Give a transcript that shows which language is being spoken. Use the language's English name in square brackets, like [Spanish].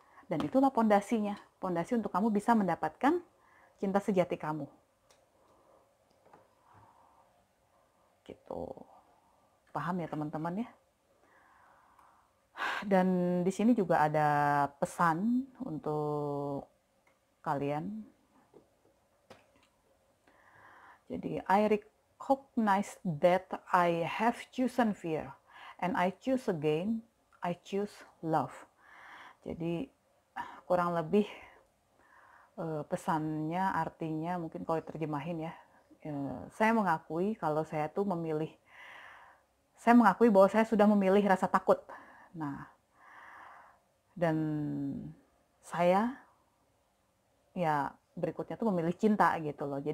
[Indonesian] Dan itulah pondasinya. Pondasi untuk kamu bisa mendapatkan cinta sejati kamu. Gitu. Paham ya teman-teman ya? Dan di sini juga ada pesan untuk kalian. [English] Jadi, I recognize that I have chosen fear and I choose again, I choose love. [Indonesian] Jadi kurang lebih pesannya artinya mungkin kalau terjemahin ya, saya mengakui kalau saya tuh saya mengakui bahwa saya sudah memilih rasa takut. Nah, dan saya ya berikutnya tuh memilih cinta gitu loh.